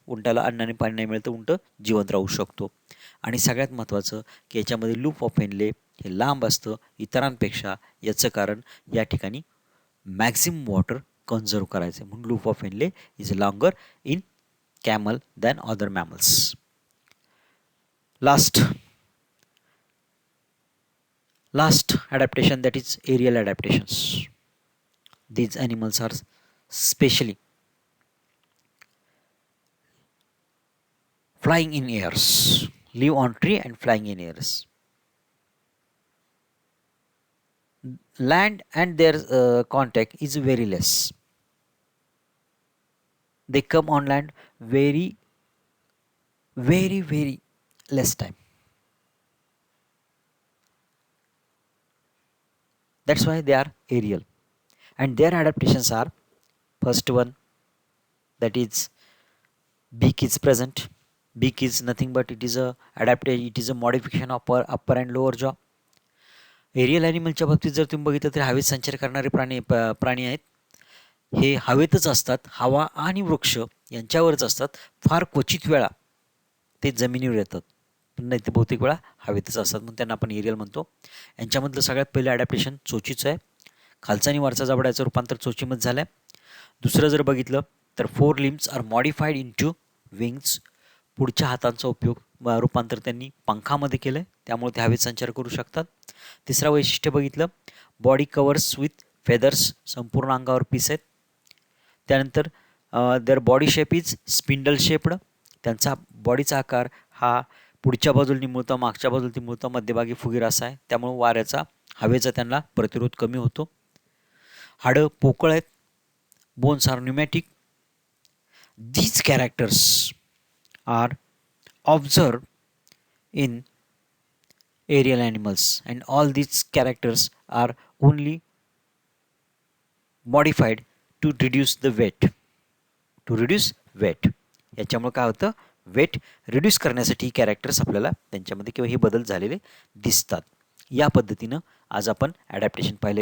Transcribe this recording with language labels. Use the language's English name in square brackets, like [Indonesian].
[Marathi] उंटाला अन्न आणि पाणी नाही मिळतं, उंट जिवंत राहू शकतो. आणि सगळ्यात महत्त्वाचं की याच्यामध्ये लूप ऑफ हेनले हे लांब असतं इतरांपेक्षा. याचं कारण या ठिकाणी मॅक्झिमम वॉटर कन्झर्व करायचं म्हणून [English] Loop of Henle is longer in camel than other mammals. Last last adaptation, that is aerial adaptations. These animals are specially flying in airs, live on tree and flying in airs. Land and their contact is very less. They come on land very, very less time. That's why they are aerial. And their adaptations are: first one, that is beak is present. Beak is nothing but it is a adaptation, it is a modification of upper and lower jaw. [Marathi] Aerial ॲनिमलच्या बाबतीत जर तुम्ही बघितलं तर हवेत संचार करणारे प्राणी आहेत. हे हवेतच असतात, हवा आणि वृक्ष यांच्यावरच असतात. फार क्वचित वेळा ते जमिनीवर येतात, नाही ते बहुतेक वेळा हवेतच असतात, म्हणून त्यांना आपण एरियल म्हणतो. यांच्यामधलं सगळ्यात पहिलं ॲडॅप्टेशन चोचीचं आहे. खालचा आणि वरचा जबड्याचं रूपांतर चोचीमध्ये झालं आहे. दुसरं जर बघितलं तर [English] 4 limbs are modified into wings. [Marathi] पुढच्या हातांचा उपयोग रूपांतर त्यांनी पंखामध्ये केलं आहे, त्यामुळे ते हवेत संचार करू शकतात. तिसरा वैशिष्ट्य बघितलं, [English] body covers with feathers, [Marathi] संपूर्ण अंगावर पीस आहेत. [English] त्यानंतर their body shape is spindle shaped. [Marathi] त्यांचा बॉडीचा आकार हा पुढच्या बाजूला निमुळता, मागच्या बाजूला निमुळता, मध्यभागी फुगीर असा आहे, त्यामुळे वाऱ्याचा हवेचा त्यांना प्रतिरोध कमी होतो. हाडं पोकळ आहेत. [English] Bones are pneumatic. These characters are observed in aerial animals, and all these characters are only modified to reduce the weight. To reduce weight. [Marathi] याच्यामुळे काय होतं, [English] weight reduce [Marathi] करण्यासाठी ही कॅरेक्टर्स आपल्याला त्यांच्यामध्ये किंवा हे बदल झालेले दिसतात. या पद्धतीनं आज आपण ॲडॅप्टेशन पाहिलं.